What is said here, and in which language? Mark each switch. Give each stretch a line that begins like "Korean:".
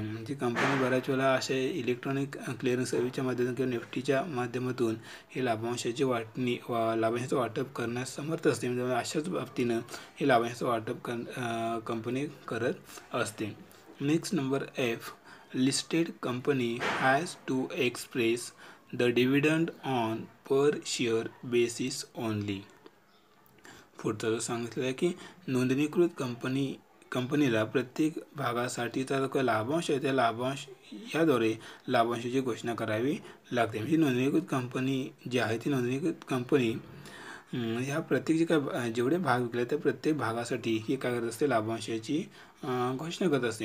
Marathi: म्हणजे कंपनी बऱ्याच वेळा अशा इलेक्ट्रॉनिक क्लिअरिंग सर्व्हिसच्या माध्यमातून किंवा नेफ्टीच्या माध्यमातून हे लाभांशाची लाभांशाचं वाटप करण्यास समर्थ असते. म्हणजे अशाच बाबतीनं हे लाभांशाचं वाटप कंपनी करत असते.
English: Next number F, listed company has to express the dividend on per share basis only.
Marathi: पुढचा जो सांगितलं आहे की नोंदणीकृत कंपनीला प्रत्येक भागासाठीचा जो काही लाभांश आहे त्या लाभांश याद्वारे लाभांशाची घोषणा करावी लागते. म्हणजे नोंदणीकृत कंपनी जी आहे ती नोंदणीकृत कंपनी ह्या प्रत्येक जे काय जेवढे भाग विकले त्या प्रत्येक भागासाठी ही काय करत असते, लाभांशाची घोषणा करत असते.